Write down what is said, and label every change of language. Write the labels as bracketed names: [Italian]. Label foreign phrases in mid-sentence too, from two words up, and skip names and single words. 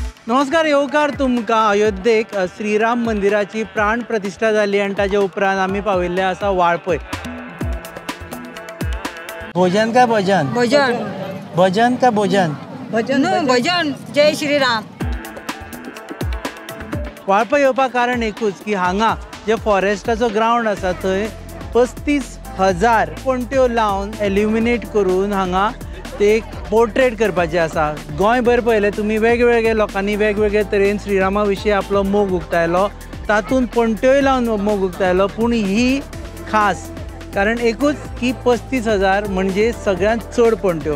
[Konkani] नमस्कार येवकार तुमकां अयोध्येक श्रीराम मंदिराची प्राण प्रतिष्ठा जाली आनी ताजे उपरांत आमी पाविल्ले आसा वाळपय। भोजन काय भजन? भजन। भजन काय भोजन? भजन भजन। जय श्रीराम। वाळपय येवपाक कारण एकूच की हांगा जे फॉरेस्टाचो ग्राउंड आसा थंय 35,000 पणट्यो लावन एल्युमिनेट करून हांगा ते पोर्ट्रेट करपाचे आसा। गोंयभर पळयलें तुमी वेगवेगळे लोकांनी वेगवेगळे तरेन श्रीरामा विशीं आपलो मोग उक्तायलो, तातूंत पणट्योय लावन मोग उक्तायलो, पूण ही खास कारण एकूच की 35,000 म्हणजे सगळ्यांत चड पणट्यो।